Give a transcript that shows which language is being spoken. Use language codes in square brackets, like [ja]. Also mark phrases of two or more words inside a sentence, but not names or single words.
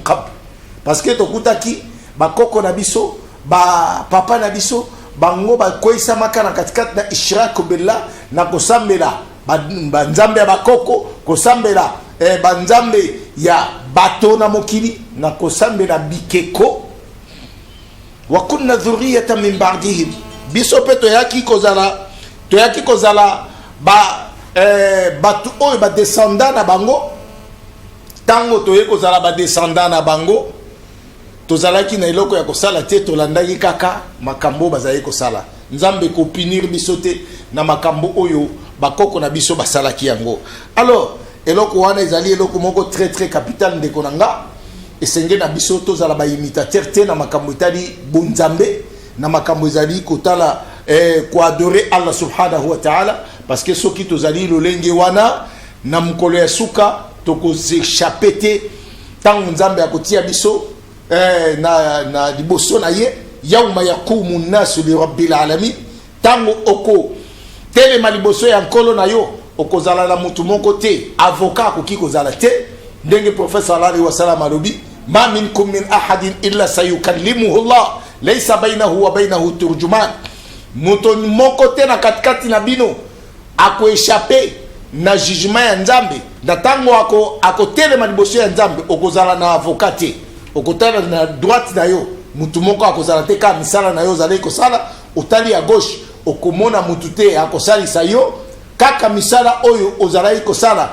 [ln] qabl [fr] parce que [ln] tokutaki bakoko na biso ba papa na biso bango bakoisa makana katikati na [ar] إشراك بالله [ln] na kosambela banzambe ya bakoko kosambela banzambe ya bato na mokili na kosambela bikeko [ar] وكنا ذرية من بعدهم [ln] biso pe toyaki kozala batu oyo ba descendant na bango tango toye kozala ba descendant na bango tozalaki na eloko ya kosala te tolandaki kaka makambo bazali kosala nzambe ko punir biso te na makambo oyo bakoko na biso basalaki yango. Alors eloko wana ezali eloko moko [fr] très très capital [ln] ndeko nanga esenge na biso tozala ba imitateur te na makambo etali bonzambe na makambo ezali kotala ko adorer [ar] الله سبحانه وتعالى [fr] parce que [ln] soki tozali lolenge wana na mukolo ya suka tokozéchapper te tango nzambe akotia biso na liboso na ye [ar] يوم يقوم الناس لرب العالمين [ln] tango oko telema liboso ya nkolo na yo okozala na mutu moko te avocat akoki kozala te ndenge prophète [ar] صلى الله عليه وسلم [ln] alobi [ar] ما منكم من أحد إلا سيكلمه الله ليس بينه وبينه ترجمان [ln] mutu moko te na katikati na bino ako échapper na jugement ya nzambe na tango ako telema liboso ya nzambe okozala na avocat te okotala na droite na yo mutu moko akozala te ka misala na yo zali kosala otali ya gauche okomona mutu te akosalisa yo kaka misala oyo ozalaki kosala.